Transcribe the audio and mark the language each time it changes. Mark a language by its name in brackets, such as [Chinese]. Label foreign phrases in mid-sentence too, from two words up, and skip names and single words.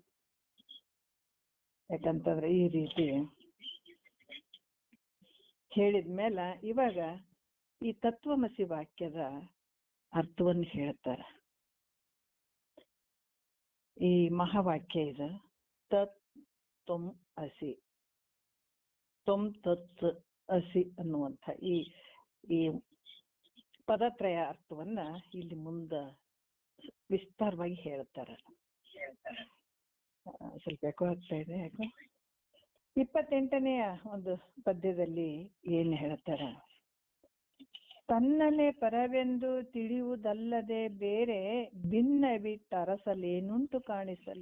[Kannada] ಯಾಕಂತಂದ್ರೆ ಈ ರೀತಿ ಹೇಳಿದ್ಮೇಲೆ ಇವಾಗ ಈ ತತ್ವಮಸಿ ವಾಕ್ಯದ ಅರ್ಥವನ್ನು ಹೇಳ್ತಾರೆ. ಈ ಮಹಾವಾಕ್ಯ ಇದು [Sanskrit] ತತ್ ತ್ವಂ ಅಸಿ, ತ್ವಂ ತತ್ ಅಸಿ [Kannada] ಅನ್ನುವಂಥ ಈ ಪದತ್ರಯ ಅರ್ಥವನ್ನ ಇಲ್ಲಿ ಮುಂದ ವಿಸ್ತಾರವಾಗಿ ಹೇಳ್ತಾರೆ. ಸ್ವಲ್ಪ ಯಾಕೋ ಆಗ್ತಾ ಇದೆ. ಯಾಕೋ 28ನೆಯ ಒಂದು ಪದ್ಯದಲ್ಲಿ ಏನ್ ಹೇಳ್ತಾರ, ತನ್ನಲ್ಲೇ ಪರವೆಂದು ತಿಳಿಯುವುದಲ್ಲದೆ ಬೇರೆ ಭಿನ್ನ ಬಿಟ್ಟರಸಲೇನುಂಟು ಕಾಣಿಸಲು.